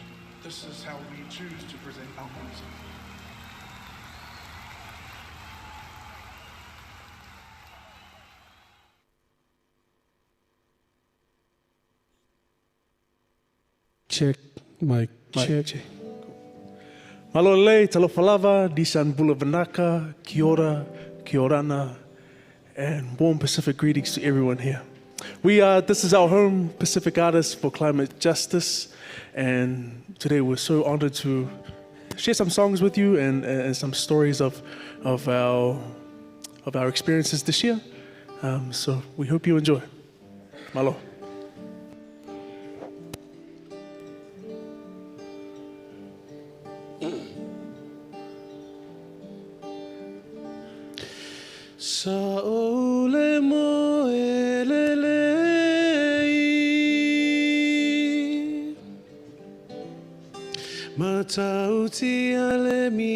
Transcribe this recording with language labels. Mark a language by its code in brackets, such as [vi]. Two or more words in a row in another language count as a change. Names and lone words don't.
[en] This is how we choose to present our music. Check, mic, check. [sm] Malo lei, talofalava, [fj] disan bulavanaka, [mi] kia ora, [rar] kia orana, [en] and warm Pacific greetings to everyone here. This is Our Home, Pacific Artists for Climate Justice, and today we're so honored to share some songs with you and some stories of our experiences this year. So we hope you enjoy. Malo. Sa ole mo elelei Matauti ale